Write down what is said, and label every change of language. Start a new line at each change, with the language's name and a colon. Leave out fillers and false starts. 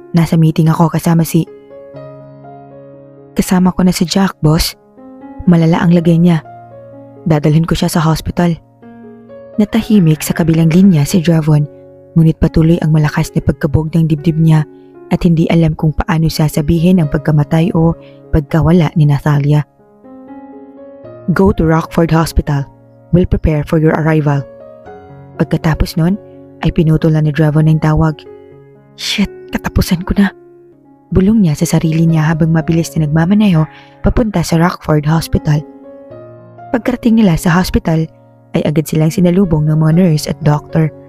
Filipino: Nasa meeting ako kasama ko na si Jack, boss. Malala ang lagay niya. Dadalhin ko siya sa hospital." Natahimik sa kabilang linya si Dravon, ngunit patuloy ang malakas na pagkabog ng dibdib niya at hindi alam kung paano sasabihin ang pagkamatay o pagkawala ni Natalia.
English: "Go to Rockford Hospital. We'll prepare for your arrival."
Filipino: Pagkatapos nun, ay pinutol na ni Dravon ng tawag. "Shit, katapusan ko na." Bulong niya sa sarili niya habang mabilis na nagmamaneho papunta sa Rockford Hospital. Pagkarating nila sa hospital, ay agad silang sinalubong ng mga nurse at doctor.